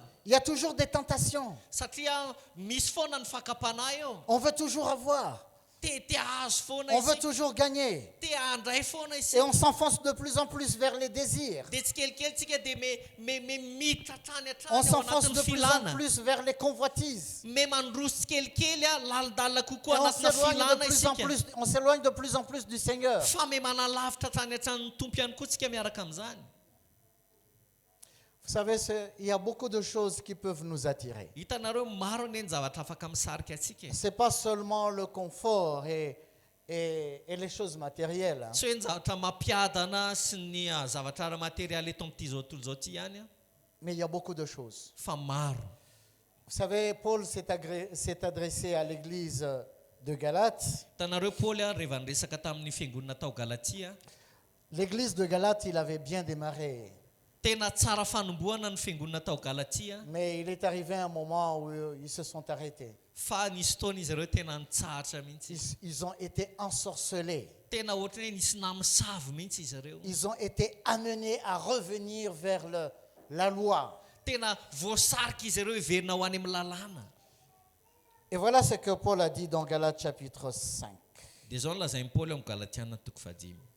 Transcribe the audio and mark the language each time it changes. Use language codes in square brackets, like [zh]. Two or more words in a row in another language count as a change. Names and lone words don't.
[fr] Il y a toujours des tentations. [mg] Satria misy foana ny fakapanahy eo. [fr] On veut toujours avoir. [mg] Te hazo foana [fr] On veut [mg] isika. [fr] toujours gagner. [mg] Te handray foana [fr] Et [mg] isika. [fr] on s'enfonce de plus en plus vers les désirs. [mg] Dia tsikelikely tsika dia miditra hatrany [fr] On [mg] hatrany ao [fr] s'enfonce [mg] anatin'ny [fr] de plus [mg] filana. [fr] en plus vers les convoitises. [mg] Me mandroso tsikelikely lalidalina [fr] Et [mg] kokoa [fr] on [mg] anatina [fr] s'éloigne [mg] filana [fr] de plus en [mg] isika. [fr] plus, on s'éloigne de plus en plus du Seigneur. [mg] Fa me manalavitra hatrany hatrany tompo ihany koa tsika miaraka amin'izany. [fr] Vous savez, il y a beaucoup de choses qui peuvent nous attirer. [mg] Hitanareo maro anie ny zavatra afaka misarika atsika. [fr] Ce n'est pas seulement le confort et les choses matérielles. Hein. [mg] Tsy hoe ny zavatra mampiadana sy ny zavatra ara-materialy eto amin'ity zao tontolo zao ty ihany, [fr] Mais il y a beaucoup de choses. [mg] fa maro. [fr] Vous savez, Paul s'est adressé à l'église de Galate. [mg] Hitanareo Paoly rehefa niresaka tamin'ny fiangonana tao Galatia, [fr] L'église de Galate, il avait bien démarré. [mg] tena tsara fanomboana ny fiangonana tao Galatia, [fr] Mais il est arrivé un moment où ils se sont arrêtés. [mg] fa nisy fotoana izy ireo tena nitsahatra mihitsy. [fr] Ils ont été ensorcelés. [mg] Tena ohatrany hoe nisy namosavy mihitsy izy ireo. [fr] Ils ont été amenés à revenir vers la loi. [mg] Tena voasarika izy ireo hiverina ho any amin'ny lalàna. [fr] Et voilà ce que Paul a dit dans Galates chapitre 5. [mg] Dia zao no lazain'i Paoly amin'ny Galatiana toko 5.